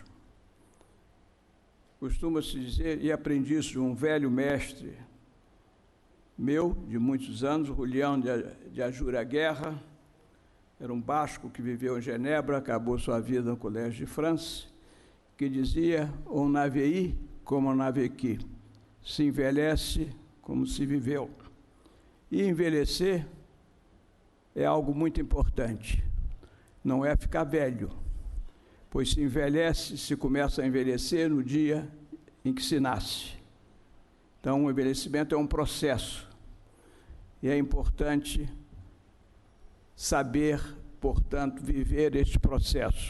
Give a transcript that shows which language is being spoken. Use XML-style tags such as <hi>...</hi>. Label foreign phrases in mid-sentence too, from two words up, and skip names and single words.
<pt>Costuma-se dizer, e aprendi isso de um velho mestre meu, de muitos anos, Julião de Ajura Guerra, era um basco que viveu em Genebra, acabou sua vida no Colégio de França, que dizia:</pt> <fr>on a vieilli como on a vécu,</fr> <pt>se envelhece como se viveu. E envelhecer é algo muito importante, não é ficar velho, pois se envelhece, se começa a envelhecer no dia em que se nasce. Então, o envelhecimento é um processo, e é importante saber, portanto, viver este processo.</pt>